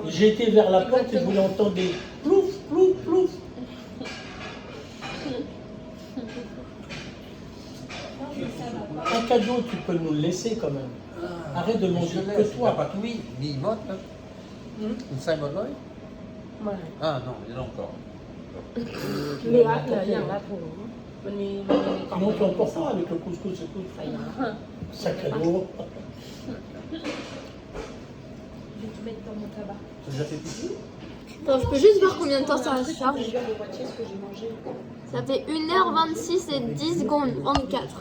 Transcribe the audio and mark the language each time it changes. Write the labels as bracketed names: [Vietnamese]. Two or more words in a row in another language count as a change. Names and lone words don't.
[French] J'ai été vers la porte et je voulais entendre des plouf, plouf, plouf. Un cadeau, tu peux nous le laisser quand même. Arrête de manger que toi. Pas tout, oui, ni Motte, là. Une Simon Lloyd? Ouais. Ah non, il y en a encore. [Thai] เหลืออย่างละถุงมันมีในกล่อง [French] Sinon, tu emportes ça avec le couscous et tout. Sac à dos. Je vais tout mettre dans mon tabac. Tu as déjà fait pipi? Attends, je peux juste voir combien de temps ça charge. Je vais le moitié ce que j'ai mangé. Ça fait 1h26 et 10 secondes, 24.